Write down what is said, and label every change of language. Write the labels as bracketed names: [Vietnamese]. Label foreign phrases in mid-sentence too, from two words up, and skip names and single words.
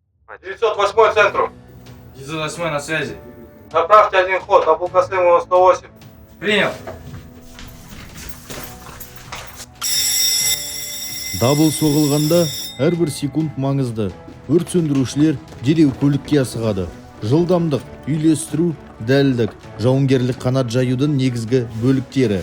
[Russian] 908 центру. 908 на связи. Направьте один ход, Абулкасымова 108. Принял. [Kazakh] Дабыл соғылғанда әрбір секунд маңызды. Өрт сөндірушілер дереу көлікке асығады. Жылдамдық, үйлестіру, дәлдік, жауынгерлік қанат жаюдың негізгі бөліктері.